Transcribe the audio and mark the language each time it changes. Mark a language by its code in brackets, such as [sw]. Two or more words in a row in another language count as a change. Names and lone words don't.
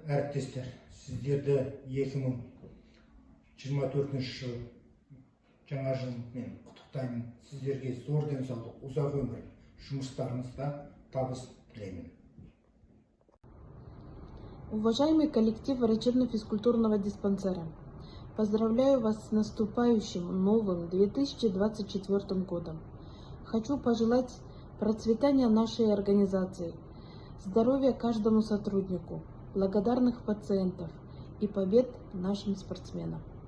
[kk] әріптестер, сіздерді 2024 жыл жаңа жылмен құттықтаймын. Сіздерге зор денсаулық, ұзақ өмір, жұмыстарыңызда табыс тілеймін. [ru] Уважаемый коллектив врачебно-физкультурного диспансера, поздравляю вас с наступающим новым 2024 годом. Хочу пожелать процветания нашей организации, здоровья каждому сотруднику, благодарных пациентов и побед нашим спортсменам.